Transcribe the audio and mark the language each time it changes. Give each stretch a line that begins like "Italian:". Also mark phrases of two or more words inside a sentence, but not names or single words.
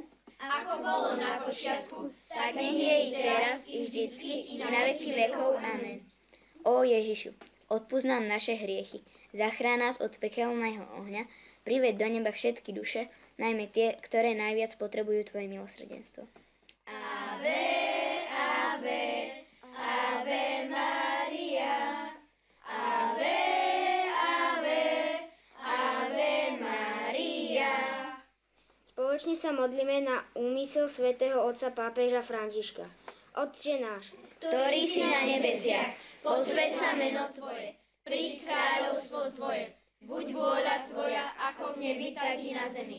Slovak: ako bolo na počiatku, tak nech je i teraz, i vždycky, i na veky vekov. Amen. Ó Ježišu, odpusť nám naše hriechy, zachrán nás od pekelného ohňa, priveď do neba všetky duše, najmä tie, ktoré najviac potrebujú Tvoje milosrdenstvo.
Latin: Ave, ave, ave Maria, ave, ave, ave Maria.
Slovak: Spoločne sa modlíme na úmysel svätého otca pápeža Františka. Otče náš, ktorý si na nebesiach, posväť sa meno Tvoje, príď kráľovstvo Tvoje, buď vôľa Tvoja, ako v nebi, tak i na zemi.